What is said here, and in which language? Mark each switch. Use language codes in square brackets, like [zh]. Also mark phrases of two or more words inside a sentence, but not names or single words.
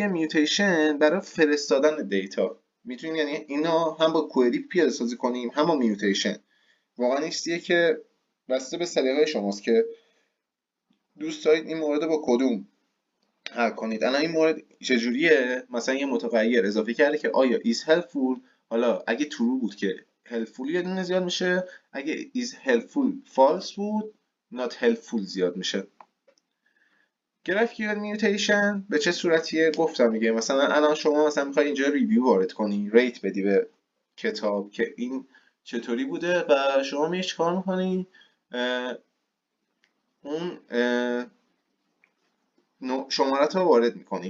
[fa] میوتیشن برای فرستادن دیتا. میتونیم یعنی اینا هم با کوئری پیاده سازی کنیم هم با میوتیشن. واقعا این چیزیه که بسته به سلیقه شماست که دوست دارید این مورد با کدوم حل کنید. الان این مورد چجوریه؟ مثلا یه متغیر اضافه کرده که آیا [en] is helpful، [fa] حالا اگه true بود که helpful یه دونه زیاد میشه، اگه [en] is helpful false [fa] بود [en] not helpful [fa] زیاد میشه. GraphQL میوتیشن به چه صورتیه؟ گفتم دیگه. مثلا الان شما مثلا میخوای اینجا ریویو وارد کنی، ریت بدی به کتاب که این چطوری بوده و شما میای چیکار میکنی؟ اون شمارت رو وارد میکنی.